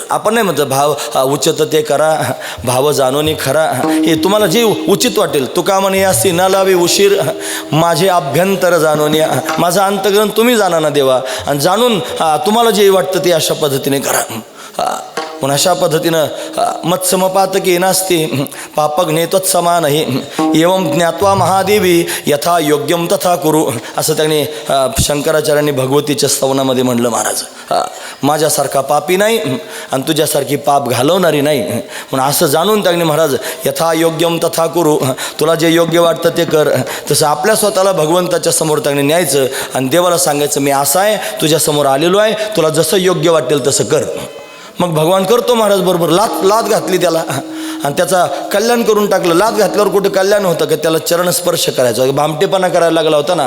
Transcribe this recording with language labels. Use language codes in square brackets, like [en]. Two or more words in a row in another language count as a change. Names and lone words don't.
[mr] आपण नाही म्हणतो भाव उचित ते करा, भाव जाणून खरा. हे तुम्हाला जे उचित वाटेल. तुका म्हणे असे न लावे उशीर माझे अभ्यंतर जाणून या. माझं अंतग्रंथ तुम्ही जाणा ना देवा आणि जाणून तुम्हाला जे वाटतं ते अशा पद्धतीने करा. [sa] पण अशा पद्धतीनं मत्समपातकी नास्ती पापग्ने त्वत्समानहि एवं ज्ञात्वा महादेवी यथा योग्यम तथा कुरु. [mr] असं त्यांनी शंकराचार्यांनी भगवतीच्या स्तवनामध्ये म्हणलं महाराज. माझ्यासारखा पापी नाही आणि तुझ्यासारखी पाप घालवणारी नाही. पण असं जाणून त्यांनी महाराज [sa] यथा योग्यम तथा कुरु. [mr] तुला जे योग्य वाटतं ते कर. तसं आपल्या स्वतःला भगवंताच्या समोर त्यांनी न्यायचं आणि देवाला सांगायचं मी असा आहे, तुझ्यासमोर आलेलो आहे, तुला जसं योग्य वाटेल तसं कर. मग भगवान करतो महाराज बरोबर. लात घातली त्याला आणि त्याचा कल्याण करून टाकलं. लात घातल्यावर कुठं कल्याण होतं का? त्याला चरणस्पर्श करायचा, भामटेपणा करायला लागला होता ना.